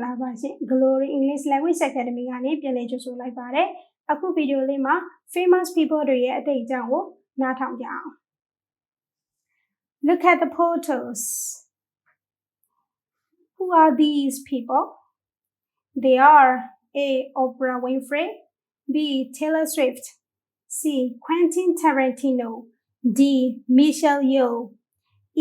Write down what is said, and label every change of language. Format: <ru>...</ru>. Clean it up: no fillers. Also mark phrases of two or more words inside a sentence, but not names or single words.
<my>Glory English Language Academy ကနေပြန်လည်ကြိုဆိုလိုက်ပါတယ်အခုဗီဒီယိုလေးမှာ</my> <en>famous people</en> <my>တွေရဲ့အတိတ်အကြောင်းကိုနားထောင်ကြအောင်</my> <en>Look at the photos. Who are these people? They are A. Oprah Winfrey, B. Taylor Swift, C. Quentin Tarantino, D. Michelle Yeoh, E.</en>